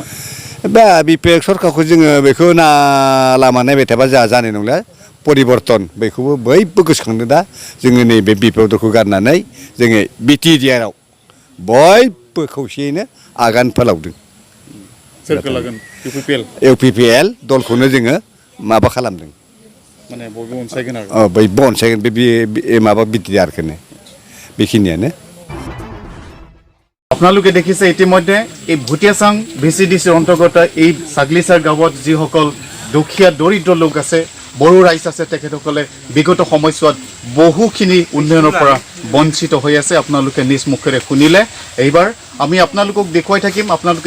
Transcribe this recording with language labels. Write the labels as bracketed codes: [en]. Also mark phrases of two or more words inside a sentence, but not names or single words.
[brx] बा बिपिएफ सरकारखौ जोङो बेखौ लामा नायबाय थाबा जोंहा जानाय नंला परिबर्तन बेखौबो बयबो गोसोखांदों दा जोङो नैबे बिपिएफ दलखौ गारनानै जोङो बिटिडिआरआव बयबो खौसेयैनो आगान फोलावदों सोरखौ लागोन इउपिपिएल दलखौनो जोङो माबा खालामदों माने बयबो अनसायगोन आरो बयबो अनसायगोन बे माबा बिटिडिआरखौनो बेखिनियानो [as] আপোনালোকে দেখিছে ইতিমধ্যে এই ভুটিয়াচাং ভিচিডিচিৰ অন্তৰ্গত এই ছাগলিচাৰ গাঁৱত যিসকল দুখীয়া দৰিদ্ৰ লোক আছে বড়ো ৰাইজ আছে তেখেতসকলে বিগত সময়ছোৱাত বহুখিনি উন্নয়নৰ পৰা বঞ্চিত হৈ আছে আপোনালোকে নিজ মুখেৰে শুনিলে এইবাৰ আমি আপোনালোকক দেখুৱাই থাকিম আপোনালোকে